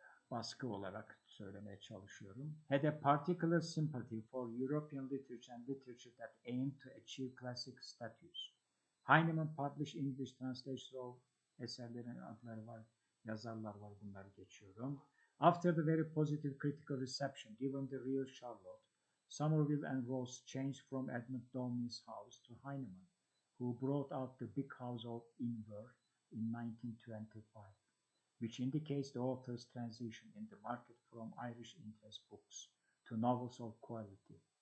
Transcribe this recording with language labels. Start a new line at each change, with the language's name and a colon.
Turkish: Baskı olarak söylemeye çalışıyorum.
English: Had a particular sympathy for European literature and literature that aimed to achieve classic status. Heinemann published English translations of
Turkish: eserlerin adları var, yazarlar var, bunları geçiyorum.
English: After the very positive critical reception given the Real Charlotte, Somerville and Rose changed from Edmund Downie's house to Heinemann, who brought out the big house of Inver in 1925, which indicates the author's transition in the market from Irish interest books to novels of quality.